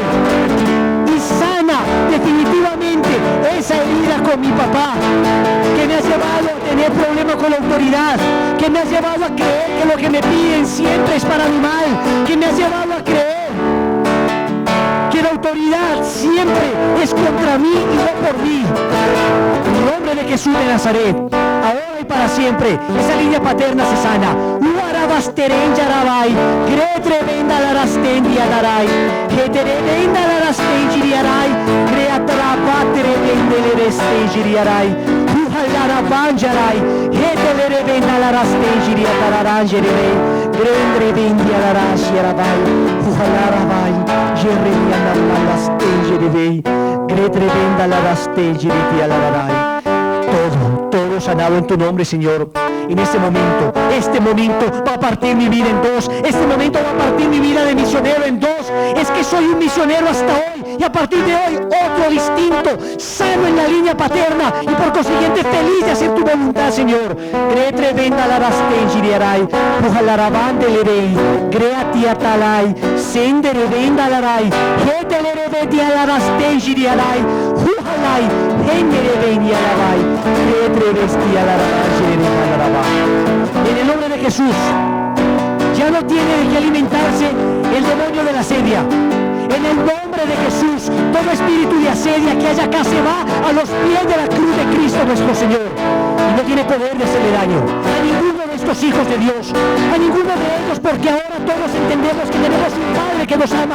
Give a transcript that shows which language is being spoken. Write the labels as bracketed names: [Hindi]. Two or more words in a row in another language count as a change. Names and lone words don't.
[Spanish] Y sana definitivamente esa herida con mi papá, que me ha llevado a tener problemas con la autoridad, que me ha llevado a creer que lo que me piden siempre es para mi mal, que me ha llevado a creer que la autoridad siempre es contra mí y no por mí. En el nombre de Jesús de Nazaret, ahora y para siempre, esa línea paterna se sana. Uarabasteren yarabai, gretrevenda larasten diadarai, geterevenda larasten giriarai, greatrapatere vendeleresten giriarai, Larabanjarai, Hetelere Venda Larastenjiri Atararanjere, Grendre Vendi Alarashirabai, Uhalarabai, Jeremiana Larastenjere, Gretre Venda Larastenjiri Alararai. Todo sanado en tu nombre, Señor. En este momento va a partir mi vida en dos. Este momento va a partir mi vida de misionero en dos. Es que soy un misionero hasta hoy, y a partir de hoy otro distinto, sano en la línea paterna y por consiguiente feliz de hacer tu voluntad, Señor. Gretre venda la rastenjiriarai, pujalarabande lerei, greati atalai, sendere venda larai, hetelere veti a la rastenjiriarai, pujalai, hendere veni alabai, gretre vesti a la rastenjiriarai. En el nombre de Jesús, ya no tiene de qué alimentarse el demonio de la asedia. En el nombre de Jesús, todo espíritu de asedia que haya acá se va a los pies de la cruz de Cristo nuestro Señor. Y no tiene poder de hacerle daño a ninguno de estos hijos de Dios, a ninguno de ellos, porque ahora todos entendemos que tenemos un Padre que nos ama.